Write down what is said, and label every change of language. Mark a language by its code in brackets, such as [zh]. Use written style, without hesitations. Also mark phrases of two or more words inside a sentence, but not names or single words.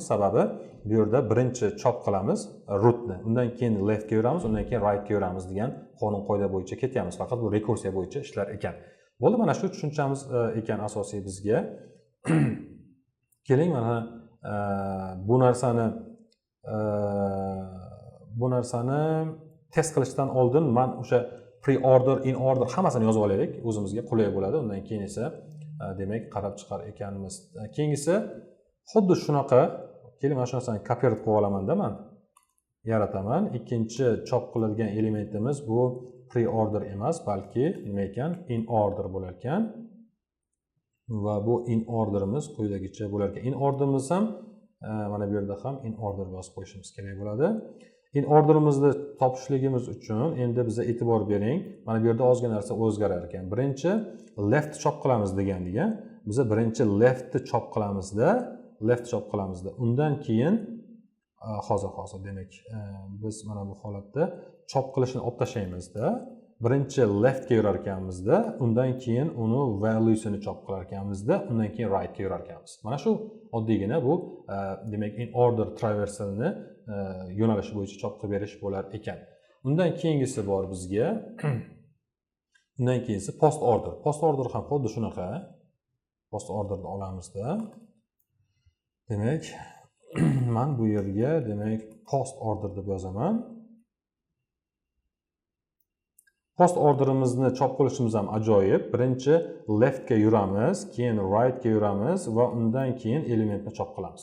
[uz] Sababi bu yerda birinchi chop qilamiz rootni, undan keyin leftga yuramiz, undan keyin rightga yuramiz degan qonun qoida bo'yicha ketyapmiz. Faqat bu rekursiya bo'yicha ishlar ekan. Bo'ldi, mana shu tushunchamiz ekan asosiy bizga. Keling, mana bu narsani test qilishdan oldin men o'sha [en] pre-order, in-order [uz] hammasini yozib olaylik, o'zimizga qulay bo'ladi. Undan keyin esa demak qarab chiqar ekanmiz. Keyingisi xuddi shunaqa, keling mana shu narsani kopировать qilib olamanda men yarataman. Ikkinchi chop qiladigan elementimiz bu pre-order emas, balki nima ekan? In-order bo'lar ekan. Va bu in-orderimiz quyidagicha bo'lar ekan. In-orderimiz ham mana bu yerda ham in-order yozib qo'yishimiz kerak bo'ladi. In-orderimizni topishligimiz uchun endi biza e'tibor bering. Mana bu yerda ozgina narsa o'zgarar ekan. Birinchi left chop qilamiz degandik-a. Biza birinchi leftni chop qilamizda, undan keyin hozir demak biz mana bu holatda chop qilishni olib tashlaymizda. Birinchi leftga yurar ekanmizda, undan keyin uni valuesini chop qilar ekanmizda, undan keyin rightga yurar ekanmiz. Mana shu oddiygina bu demak [en] in order traversalni [uz] yo'nalishi bo'yicha chop qilib berish bo'lar ekan. Undan keyingisi bor bizga. Undan keyingisi [en] post order. Post order [uz] ham xuddi shunaqa. [en] Post orderni [uz] olamizda. Demak, men bu yerga demak [en] post order [uz] deb yozaman. [en] Post orderimizni [uz] chop qilishimiz ham ajoyib. Birinchi leftga yuramiz, keyin rightga yuramiz va undan keyin elementni chop qilamiz.